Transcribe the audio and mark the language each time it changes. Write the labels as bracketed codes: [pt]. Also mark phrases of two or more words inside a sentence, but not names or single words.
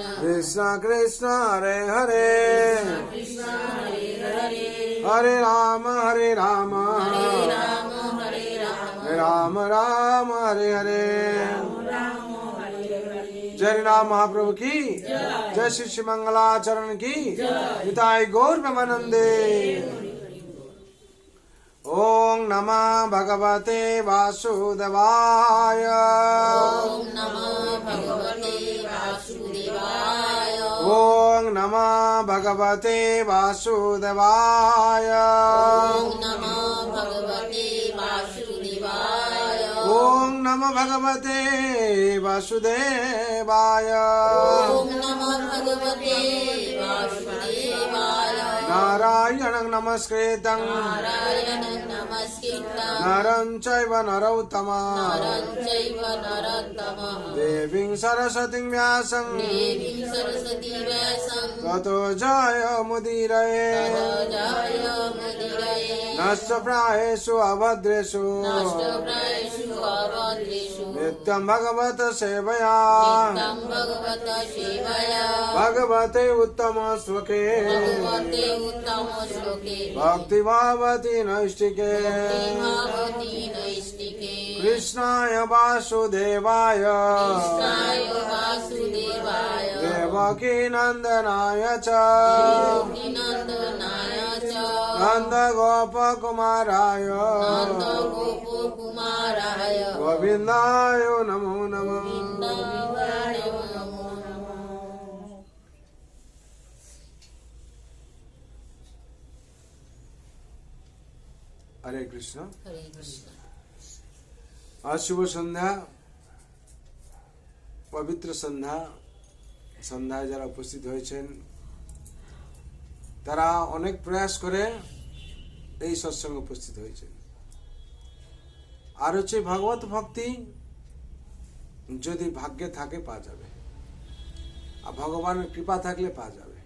[sa] कृष्ण कृष्ण हरे हरे कृष्ण हरे हरे हरे राम हरे राम राम राम हरे हरे [hi] जय राम महाप्रभु की जय [sa] श्री श्री मंगलाचरण की हिताय गौर प्रेमानंदे ओम नमः भगवते वासुदेवाय ॐ नमः भगवते वासुदेवाय ওং নমঃ ভগবতে বাসুদেবায় ॐ नमो भगवते वासुदेवाय ওং নমঃ ভগবতে বাসুদেবায় ॐ नमो भगवते वासुदेवाय নারায়ণং নমস্কৃতং नारायणं नमस्कृतं নরং চৈব নরোত্তমঃ नरं चैव नरोत्तमः দেবীং সরস্বতীং ব্যাসং देवीं सरस्वती व्यासं ততো জয় মুদিরয়ে तदजाय मुदिरये নষ্ট প্রায়েষু অভদ্রেষু नष्टप्रायेषु अभद्रेषु নিত্যং ভগবত সেবয়া नित्यं भगवत सेवया ভগবতে উত্তম শ্লোকে भगवते उत्तमश्लोके ভক্তি ভাবতি নৈষ্টিকে भगवती नैष्टिके কৃষ্ণায় বাসুদেবায় कृष्णाय वासुदेवाय দেবকী নন্দনায় চ नन्दनाय च নন্দ গোপকুমারায় नन्दगोपकुमाराय গোবিন্দায় নমো নমঃ गोविन्दाय नमो नमः হরে কৃষ্ণ। हरे कृष्ण [bn] আজ শুভ সন্ধ্যা, পবিত্র সন্ধ্যা। সন্ধ্যায় যারা উপস্থিত হয়েছেন তারা অনেক প্রয়াস করে এই সৎসঙ্গে উপস্থিত হয়েছেন। আর হচ্ছে ভগবত ভক্তি যদি ভাগ্যে থাকে পাওয়া যাবে, আর ভগবানের কৃপা থাকলে পাওয়া যাবে।